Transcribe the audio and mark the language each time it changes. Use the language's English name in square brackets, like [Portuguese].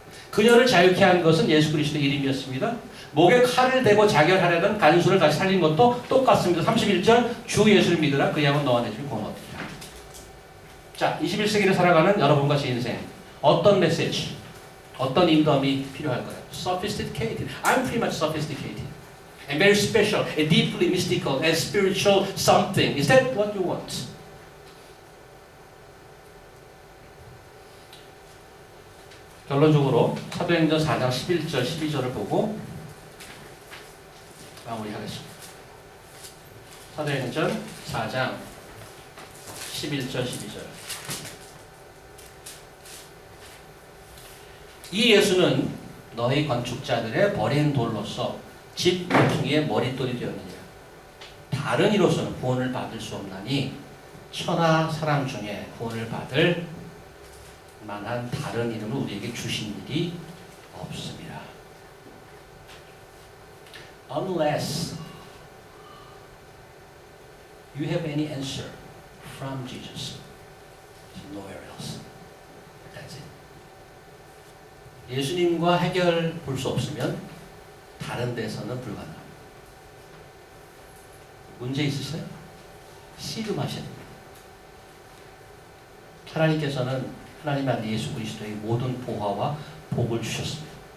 [Korean] 그녀를 자유케 한 것은 예수 그리스도 이름이었습니다. 목에 칼을 대고 자결하려던 간수를 다시 살린 것도 똑같습니다. 31절 주 예수를 믿으라. 그 양은 너와 내 집이 구원 얻으리라. 자, 21세기를 살아가는 여러분과 제 인생 어떤 메시지, 어떤 인도함이 필요할까요? [English] Sophisticated. I'm pretty much sophisticated. And very special, and deeply mystical and spiritual something. Is that what you want? [Korean] 결론적으로 사도행전 4장 11절 12절을 보고 마무리하겠습니다. 사도행전 4장 11절 12절. 이 예수는 너희 건축자들의 버린 돌로서 집 모퉁이의 머릿돌이 되었느니라. 다른 이로서는 구원을 받을 수 없나니 천하 사람 중에 구원을 받을 만한 다른 이름을 우리에게 주신 일이 없습니다. [English] Unless you have any answer from Jesus, nowhere else. That's it. [Korean] 예수님과 해결 볼 수 없으면 다른 데서는 불가능합니다. 문제 있으세요? 씨름하셔야 됩니다. 하나님께서는 하나님 안에 예수 그리스도의 모든 보화와 복을 주셨습니다.